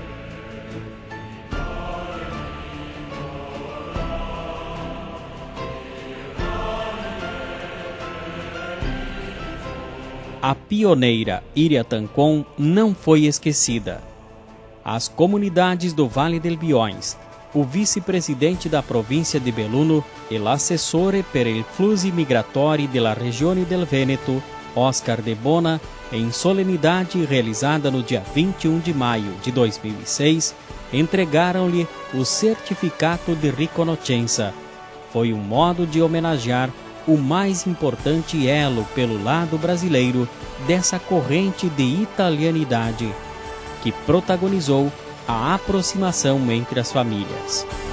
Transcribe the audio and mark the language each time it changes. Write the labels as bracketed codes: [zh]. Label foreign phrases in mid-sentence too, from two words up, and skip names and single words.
[pt] A pioneira Iria Tancon não foi esquecida. As comunidades do Vale del Bióis, o vice-presidente da província de Beluno e [it] l'assessore per il flussi migratori della Regione del Veneto, [pt] Oscar de Bona, em solenidade realizada no dia 21 de maio de 2006, entregaram-lhe o [it] certificato de riconoscenza. [pt] Foi um modo de homenagear o mais importante elo pelo lado brasileiro dessa corrente de italianidade, que protagonizou a aproximação entre as famílias.